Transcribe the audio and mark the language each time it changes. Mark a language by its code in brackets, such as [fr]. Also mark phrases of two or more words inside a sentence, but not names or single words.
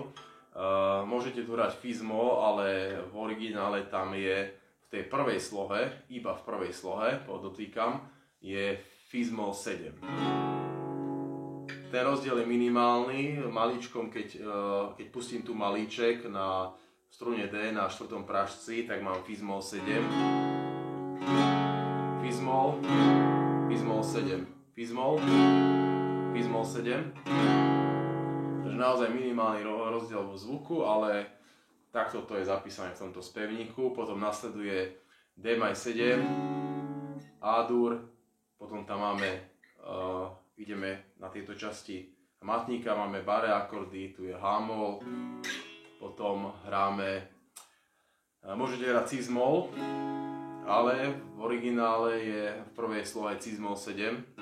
[sk] Môžete tu hrať Fis-mol, ale v originále tam je v tej prvej slohe, iba v prvej slohe, podotýkam, je Fis-mol 7. Ten rozdiel je minimálny, maličkom, keď pustím tu malíček na strune D na 4. prášci, tak mám Fis-mol 7, Fis-mol, Fis-mol 7, Fis-mol, Fis-mol 7. Takže naozaj minimálny rozdiel vo zvuku, ale takto to je zapísané v tomto spevníku. Potom nasleduje D-maj-7, A-dur, potom tam máme, ideme na tieto časti hmatníka, máme bare akordy, tu je H-mol, potom hráme, môžete hrať Cis-mol, ale v originále je v prvej slohe Cis-mol 7.